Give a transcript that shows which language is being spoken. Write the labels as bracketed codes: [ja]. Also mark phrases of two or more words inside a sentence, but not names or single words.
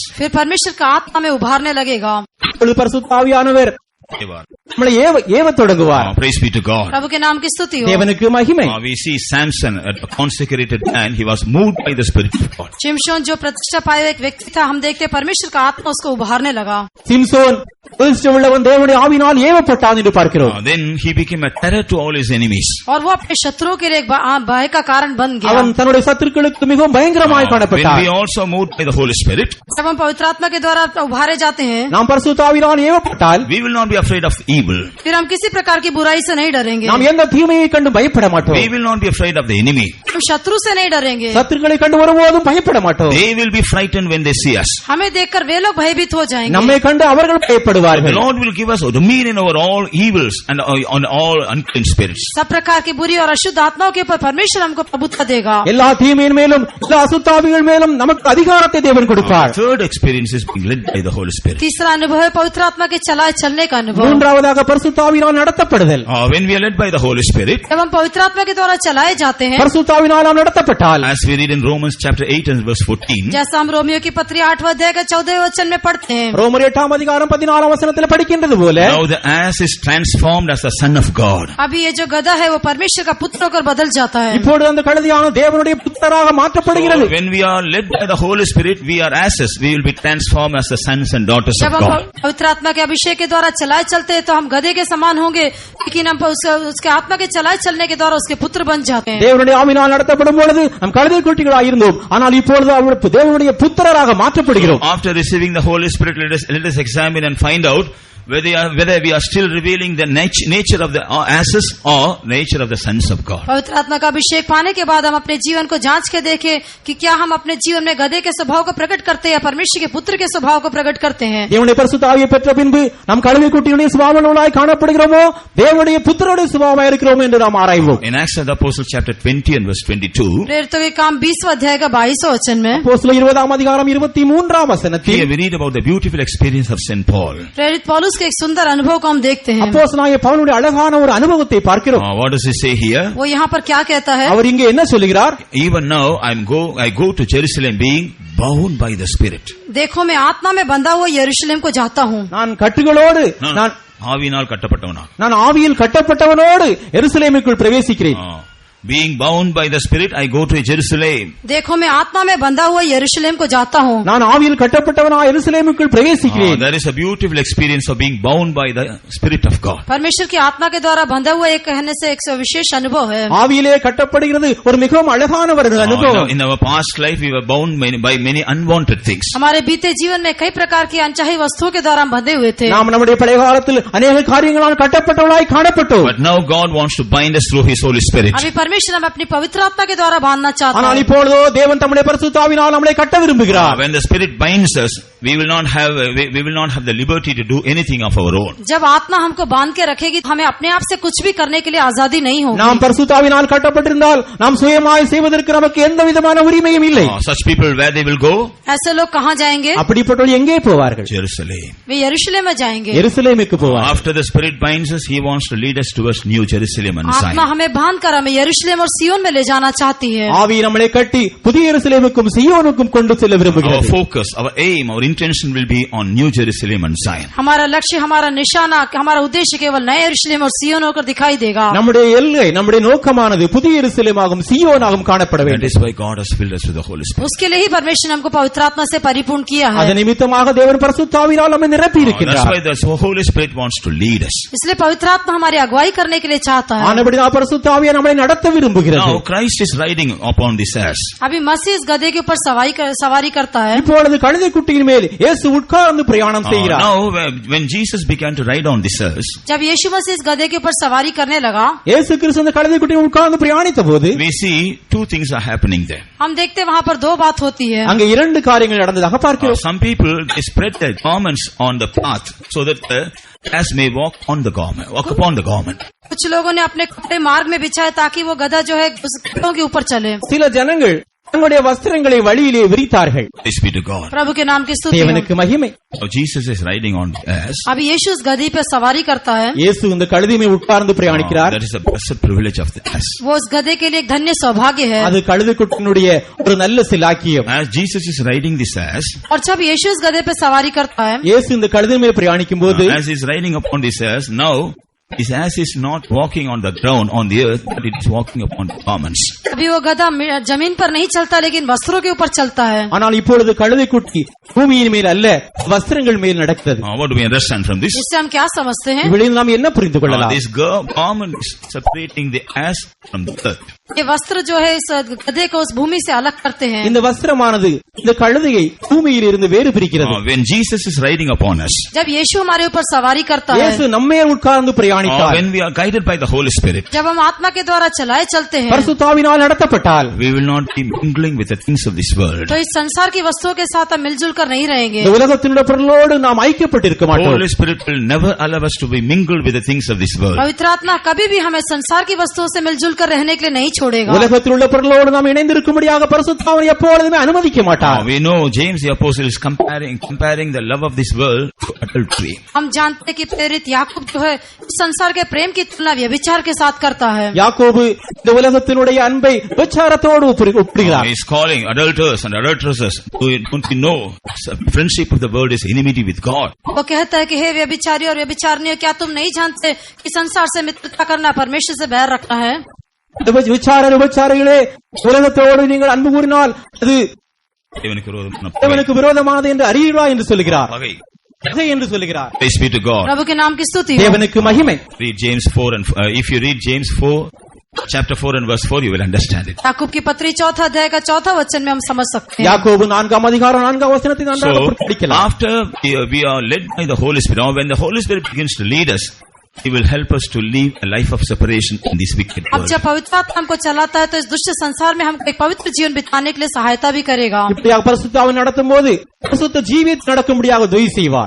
[hi] फिर परमेश्वर का आत्मा में उभारने लगेगा। [ta] பரிசுத்தாவியானவர் நம்மளை ஏவ தொடங்குவார். [en] Praise be to God. [hi] प्रभु के नाम की स्तुति हो। [ta] தேவனுக்கு மகிமை. [en] We see Samson, a consecrated man, he was moved by the Spirit of God. [hi] शिमशोन जो प्रतिष्ठा पाया हुआ एक व्यक्ति था, हम देखते परमेश्वर का आत्मा उसको उभारने लगा। [ta] சிம்சோன் பிரதிஷ்டை உள்ளவன் தேவனுடைய ஆவியினால் ஏவப்பட்டான் என்று பார்க்கிறோம். [en] Then he became a terror to all his enemies. [hi] और वो अपने शत्रुओं के लिए एक भय का कारण बन गया। [ta] அவன் தன்னுடைய சத்துருக்களுக்கு மிகவும் பயங்கரமாய் [en] When [ta] காணப்பட்டான். [en] we also moved by the Holy Spirit, [hi] जब हम पवित्र आत्मा के द्वारा उभारे जाते हैं [ta] நாம் பரிசுத்தாவியினால் ஏவப்பட்டால் [en] we will not be afraid of evil. [hi] फिर हम किसी प्रकार की बुराई से नहीं डरेंगे। [ta] நாம் எந்த தீமையை கண்டு பயப்பட மாட்டோம். [en] We will not be afraid of the enemy. [hi] हम शत्रु से नहीं डरेंगे। [ta] சத்துருக்களை கண்டு ஒருபோதும் பயப்பட மாட்டோம். [en] They will be frightened when they see us. [hi] हमें देखकर वे लोग भयभीत हो जाएंगे। [ta] நம்மை கண்டு அவர்கள் [en] The [ta] பயப்படுவார்கள். [en] Lord will give us dominion over all evils and on all unclean spirits. [hi] सब प्रकार की बुरी और अशुद्ध आत्माओं के ऊपर परमेश्वर हमको प्रभुत्व देगा। [ta] எல்லா தீமையின் மேலும் எல்லா அசுத்தாவிகள் மேலும் நமக்கு அதிகாரத்தை தேவன் கொடுப்பார். [en] Third experience is being led by the Holy Spirit. [hi] तीसरा अनुभव है पवित्र आत्मा के चलाए चलने का अनुभव। [ta] மூன்றாவதாக பரிசுத்தாவினால் நடத்தப்படுதல். [en] When we are led by the Holy Spirit, [hi] जब हम पवित्र आत्मा के द्वारा चलाए जाते हैं, [ta] பரிசுத்தாவினால் நாம் நடத்தப்பட்டால் [en] as we read in Romans chapter 8 and verse 14, [hi] जैसा हम रोमियो की पत्री 8वां अध्याय के 14वें वचन में पढ़ते हैं, [ta] ரோமர் 8ஆம் அதிகாரம் 14ஆம் வசனத்தில் படிக்கின்றது போல [en] now the ass is transformed as the son of God. [hi] अभी ये जो गधा है वो परमेश्वर का पुत्र होकर बदल जाता है। [ta] இப்போது அந்த கழுதையான தேவனுடைய புத்திரராக மாற்றப்படுகிறது. [en] So when we are led by the Holy Spirit, we are asses. We will be transformed as the sons and daughters [hi] जब [en] of [hi] हम [en] God. [hi] पवित्र आत्मा के अभिषेक के द्वारा चलाए चलते हैं तो हम गधे के समान होंगे, लेकिन हम उसके आत्मा के चलाए चलने के द्वारा उसके पुत्र बन जाते हैं। [ta] தேவனுடைய ஆவியினால் நடத்தப்படும் பொழுது நாம் கழுதை குட்டிகளாக இருந்தோம், ஆனால் இப்பொழுது அவருடைய தேவனுடைய புத்திரராக மாற்றப்படுகிறோம். [en] After receiving the Holy Spirit, let us examine and find out whether we are still revealing the nature of the asses or nature of the sons of God. [hi] पवित्र आत्मा का अभिषेक पाने के बाद हम अपने जीवन को जांच के देखें कि क्या हम अपने जीवन में गधे के स्वभाव को प्रकट करते हैं या परमेश्वर के पुत्र के स्वभाव को प्रकट करते हैं। [ta] தேவனுடைய பரிசுத்த ஆவியை பெற்ற பின்பு நாம் கழுதை குட்டியுடைய சுபாவங்களாய் காணப்படுகிறோமோ தேவனுடைய புத்திரருடைய சுபாவமாய் இருக்கிறோமோ என்று நாம் ஆராய்வோம். [en] In Acts of the Apostles chapter 20 and verse 22, [hi] प्रेरितों के काम 20वां अध्याय का 22वां वचन में, [ta] அப்போஸ்தலர் 20ஆம் அதிகாரம் 23ஆம் வசனத்தில் [en] here we read about the beautiful experience of Saint Paul. [hi] प्रेरित पौलुस के एक सुंदर अनुभव को हम देखते हैं। [ta] அப்போஸ்தலனாகிய பவுலுடைய அழகான ஒரு அனுபவத்தை பார்க்கிறோம். [en] What does he say here? [hi] वो यहाँ पर क्या कहता है? [ta] அவர் இங்கே என்ன சொல்கிறார்? [en] Even now I go to Jerusalem being bound by the Spirit. [hi] देखो मैं आत्मा में बंधा हुआ यरूशलेम को जाता हूँ। [ta] நான் கட்டுகளோடு ஆவியினால் கட்டப்பட்டவனா, நான் ஆவியில் கட்டப்பட்டவனோடு எருசலேமுக்குள் பிரவேசிக்கிறேன். [en] Being bound by the Spirit, I go to Jerusalem. [hi] देखो मैं आत्मा में बंधा हुआ यरूशलेम को जाता हूँ। [ta] நான் ஆவியில் கட்டப்பட்டவனாய் எருசலேமுக்குள் பிரவேசிக்கிறேன். [en] There is a beautiful experience of being bound by the Spirit of God. [hi] परमेश्वर की आत्मा के द्वारा बंधा हुआ एक कहने से एक विशेष अनुभव है। [ta] ஆவியிலே கட்டப்படுகிறது ஒரு மிகவும் அழகான ஒரு அனுபவம். [en] In our past life, we were bound by many unwanted things. [hi] हमारे बीते जीवन में कई प्रकार की अनचाही वस्तुओं के द्वारा हम बंधे हुए थे। [ta] நாம் நம்முடைய பழைய காலத்தில் अनेक காரியங்களால் கட்டப்பட்டவர்களாய் காணப்பட்டோம். [en] But now God wants to bind us through His Holy Spirit. [hi] अभी परमेश्वर हमें अपनी पवित्र आत्मा के द्वारा बांधना चाहता [ta] ஆனால் [hi] है। [ta] இப்பொழுதோ தேவன் தம்முடைய பரிசுத்த ஆவியினால் நம்மை கட்ட விரும்புகிறார். [en] When the Spirit binds us, we will not have the liberty to do anything of our own. [hi] जब आत्मा हमको बांध के रखेगी तो हमें अपने आप से कुछ भी करने के लिए आजादी नहीं होगी। [ta] நாம் பரிசுத்த ஆவியினால் கட்டப்பட்டிருந்தால் நாம் சுயமாய் செய்வதற்கு நமக்கு எந்த விதமான உரிமையும் இல்லை. [en] Such people, where they will go? [hi] ऐसे लोग कहाँ जाएंगे? [ta] அப்படிப்பட்டவர்கள் எங்கே போவார்கள்? [en] Jerusalem. [hi] वे यरूशलेम में जाएंगे। [ta] எருசலேமுக்கு போவார்கள். [en] After the Spirit binds us, He wants to lead us towards New Jerusalem and [hi] आत्मा [en] Zion. [hi] हमें बांध कर हमें यरूशलेम और सियोन में ले जाना चाहती है। [ta] ஆவி நம்மை கட்டி புதிய எருசலேமுக்கும் சியோனுக்கும் கொண்டு செல்ல [en] Our [ta] விரும்புகிறது. [en] focus, our aim, our intention will be on New Jerusalem and Zion. [hi] हमारा लक्ष्य, हमारा निशाना, हमारा उद्देश्य केवल नए यरूशलेम और सियोन होकर दिखाई देगा। [ta] நம்முடைய எல்லை, நம்முடைய நோக்கமானது புதிய எருசலேமாகும் சியோனாகும் காணப்பட [en] That [ta] வேண்டும். [en] is why God has filled us with the Holy Spirit. [hi] उसके लिए ही परमेश्वर ने हमको पवित्र आत्मा से परिपूर्ण किया है। [ta] அதன் நிமித்தமாக தேவன் பரிசுத்த ஆவியினால் நம்மை நிரப்பி [en] That's [ta] இருக்கிறார். [en] why the Holy Spirit wants to lead us. [hi] इसलिए पवित्र आत्मा हमारी अगुवाई करने के लिए चाहता है। [ta] ஆனபடியால் பரிசுத்த ஆவியானவர் நம்மை நடத்த விரும்புகிறது. [en] Now Christ is riding upon this ass. [hi] अभी मसीह इस गधे के ऊपर सवारी करता है। [ta] இப்பொழுது கழுதை குட்டியின் மேல் மேல் இயேசு உட்கார்ந்து பிரயாணம் செய்கிறார். [en] Now when Jesus began to ride on this earth, [hi] जब यीशु मसीह इस गधे के ऊपर सवारी करने लगा, [ta] இயேசு கிறிஸ்து அந்த கழுதைக்குட்டியில் உட்கார்ந்து பிரயாணித்த போது [en] we see two things are happening there. [hi] हम देखते वहाँ पर दो बात होती है. [ta] அங்கே இரண்டு காரியங்கள் நடந்ததாக பார்க்கிறோம். [en] Some people they spread their garments on the path so that the ass may walk upon the garment. [hi] कुछ लोगों ने अपने कपड़े मार्ग में बिछाए ताकि वो गधा जो है उस कपड़ों के ऊपर चले. [ta] சில ஜனங்கள் தங்களுடைய வஸ்திரங்களை வழியிலே விரித்தார்கள். [en] Praise be to God. [hi] प्रभु के नाम की स्तुति हो. [ta] தேவனுக்கு மகிமை. [en] Jesus is riding on the ass. [hi] अभी यीशु उस गधी पे सवारी करता है. [ta] இயேசு இந்த கழுதை மேல் உட்கார்ந்து பிரயாணிக்கிறார். [en] That is a blessed privilege of the ass. [hi] वो उस गधे के लिए एक धन्य सौभाग्य है. [ta] அது கழுதைக்குட்டியினுடைய ஒரு நல்ல சிலாக்கியம். [en] As Jesus is riding this ass, [hi] और जब यीशु उस गधे पे सवारी करता है, [ta] இயேசு இந்த கழுதை மேல் பிரயாணிக்கும் போது [en] as he is riding upon this ass, now his ass is not walking on the ground on the earth, but it is walking upon the garments. [hi] अभी वो गधा जमीन पर नहीं चलता लेकिन वस्त्रों के ऊपर चलता है. [ta] ஆனால் இப்பொழுது கழுதைக்குட்டி பூமியின் மேல் அல்ல வஸ்திரங்கள் மேல் நடக்கிறது. [en] What do we understand from this? [hi] इससे हम क्या समझते हैं? [ta] இவளில் நாம் என்ன புரிந்து கொள்ளலாம்? [en] This garment is separating the ass from the earth. [hi] ये वस्त्र जो है इस गधे को उस भूमि से अलग करते हैं. [ta] இந்த வஸ்திரமானது இந்த கழுதையை பூமியில் இருந்து வேறு பிரிக்கிறது. [en] When Jesus is riding upon us, [hi] जब यीशु हमारे ऊपर सवारी करता है, [ta] இயேசு நம்மே உட்கார்ந்து பிரயாணித்தார். [en] when we are guided by the Holy Spirit, [hi] जब हम आत्मा के द्वारा चलाए चलते हैं, [ta] பரிசுத்தாவினால் நடத்தப்பட்டால் [en] we will not be mingling with the things of this world. [hi] तो इस संसार की वस्तुओं के साथ हम मिलजुल कर नहीं रहेंगे. [ta] இந்த உலகத்தினுடைய பொருளோடு நாம் ஐக்கியப்பட்டிருக்க மாட்டோம். [en] Holy Spirit will never allow us to be mingled with the things of this world. [hi] पवित्र आत्मा कभी भी हमें संसार की वस्तुओं से मिलजुल कर रहने के लिए नहीं छोड़ेगा. [ta] உலகத்தில் உள்ள பொருளோடு நாம் இணைந்திருக்கும்படியாக பரிசுத்தாவினை எப்பொழுதுமே அனுமதிக்க மாட்டார். [en] We know James the apostle is comparing the love of this world to adultery. [hi] हम जानते हैं कि प्रेरित याकूब जो है संसार के प्रेम की तुलना व्यभिचार के साथ करता है. [ta] யாக்கோபு இந்த உலகத்தினுடைய அன்பை விபச்சாரத்தோடு ஒப்பிடுகிறார். [en] He is calling adulterers and adulteresses. Don't you know friendship of the world is enmity with God? [hi] वो कहता है कि हे व्यभिचारी और व्यभिचारिणियों, क्या तुम नहीं जानते कि संसार से मित्रता करना परमेश्वर से बैर रखना है? [ta] விபச்சாரிகளே, உலகத்தோடு நீங்கள் அன்பு கூறினால் அது தேவனுக்கு விரோதமானது என்று அறியீர்களா என்று சொல்லுகிறார். என்று சொல்லுகிறார். [en] Praise be to God. [hi] प्रभु के नाम की स्तुति हो. [ta] தேவனுக்கு மகிமை. [en] Read James 4 and if you read James 4 chapter 4 and verse 4 you will understand it. [hi] याकूब की पत्री 4 अध्याय का 4 वचन में हम समझ सकते हैं. [ta] யாக்கோபு 4 அதிகாரம் 4 வசனத்தை நன்றாக படிக்கலாம். [en] After we are led by the Holy Spirit, or when the Holy Spirit begins to lead us, He will help us to live a life of separation in this wicked [hi] अब [en] world. [hi] जब पवित्र आत्मा हमको चलाता है तो इस दुष्ट संसार में हमको एक पवित्र जीवन बिताने के लिए सहायता भी करेगा. [ta] இப்படியாக பரிசுத்தாவினை நடத்தும்போது பரிசுத்த ஜீவியத்தை நடக்கும்படியாக உதவி செய்வார்.